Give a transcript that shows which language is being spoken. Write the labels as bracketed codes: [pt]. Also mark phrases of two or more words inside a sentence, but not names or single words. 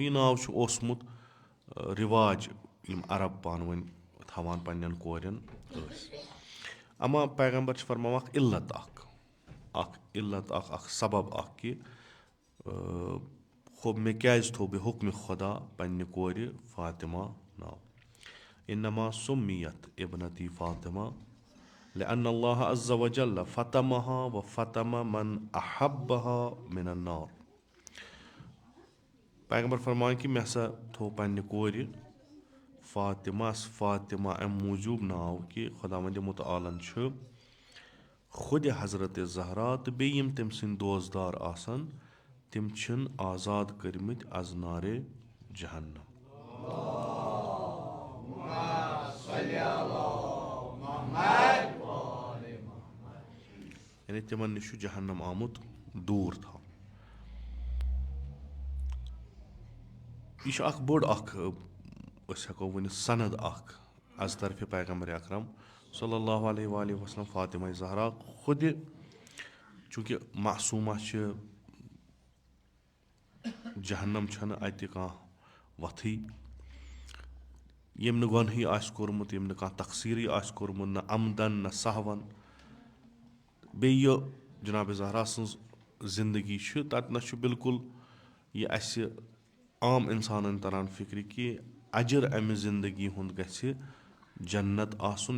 [ks] یہِ ناو چھُ اوسمُت رِواج یِم عرب پانہٕ ؤنۍ تھاوان پننٮ۪ن کورٮ۪ن ٲسۍ. اما پیغمبر چھِ فرماوان اکھ علت اکھ سبب اکھ کہِ مےٚ کیازِ تھوٚو بے حُکمہِ خۄدا پننہِ کورِ فاطمہ ناو. [ar] اِنما سُمیت ابنتی فاطمہ لأن اللہ عز وجل فتمہا وفتم من احبہا من النار. [ks] پیغمبر فرماوان کہِ مےٚ ہسا تھوٚو پننہِ کورِ فاطمہ امہِ موٗجوٗب ناو کہِ خۄداوندِ مُتعالن چھُ خۄدِ حضرت زہرا تہٕ بیٚیہِ یِم تٔمۍ سٕنٛدۍ دوستدار آسن تِم چھِنۍ آزاد کٔرمٕتۍ از نارِ جہنم. یعنی تِمن نِش چھُ جہنم آمُت دوٗر تھاونہٕ. یہِ چھُ اکھ بوٚڑ اکھ أسۍ ہٮ۪کو ؤنِتھ سند اکھ از طرفہِ پیغمبرِ اکرم [ar] صلی اللہ علیہ وآلہ وسلم [ks] فاطمہ زہرا خۄدِ چوٗنٛکہِ معصوٗمہ چھِ جہنم چھنہٕ اتہِ کانٛہہ وتھٕے ییٚمۍ نہٕ گۄنہٕے آسہِ کوٚرمُت ییٚمۍ نہٕ کانٛہہ تقسیٖرٕے آسہِ کوٚرمُت نہ عمدن نہ سہون. بیٚیہِ یہِ جناب زہرا سٕنٛز زندگی چھِ تتہِ نس چھُ بالکُل یہِ اسہِ عام انسانن تران فکرِ کہِ اجر امہِ زندگی ہُنٛد گژھِ جنت آسُن.